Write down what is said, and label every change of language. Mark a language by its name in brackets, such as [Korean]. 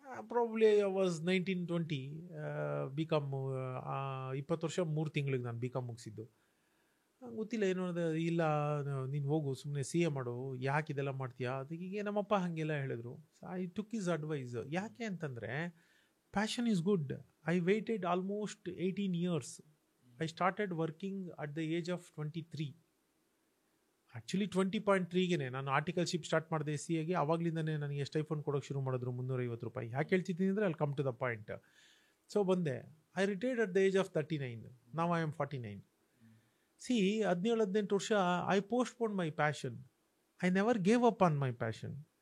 [English] probably was [Kannada] 1920, ಬಿ.ಕಾಮ್ 20 ವರ್ಷ 3 ತಿಂಗಳಿಗೆ ನಾನು ಬಿ.ಕಾಮ್ ಮುಗಿಸಿದ್ದು. ಗೊತ್ತಿಲ್ಲ ಏನು, ಇಲ್ಲ ನೀನು ಹೋಗು ಸುಮ್ಮನೆ CA ಮಾಡು, ಯಾಕೆ ಇದೆಲ್ಲ ಮಾಡ್ತೀಯಾ? ಅದಕ್ಕೆ ನಮ್ಮಪ್ಪ ಹಾಗೆಲ್ಲ ಹೇಳಿದ್ರು. [English] I took his advice. [Kannada] ಯಾಕೆ ಅಂತಂದರೆ [English] Passion is good. I waited almost 18 years. I started working at the age of 23. [Kannada] Actually 20.3ಗೆ ನಾನು ಆರ್ಟಿಕಲ್ಶಿಪ್ ಸ್ಟಾರ್ಟ್ ಮಾಡಿದೆ CAಗೆ. ಆವಾಗಲಿಂದನೇ ನನಗೆ ಸ್ಟೈಫಂಡ್ ಕೊಡೋಕ್ಕೆ ಶುರು ಮಾಡಿದ್ರು, 350 ರೂಪಾಯಿ. ಯಾಕೆ ಹೇಳ್ತಿದ್ದೀನಿ ಅಂದರೆ ಅಲ್ಲಿ [English] Come to the point. [Kannada] So ಬಂದೆ. [English] I retired at the age of 39. Now I am 49. See 17-18 ವರ್ಷ I postpone my passion. I never gave up on my passion.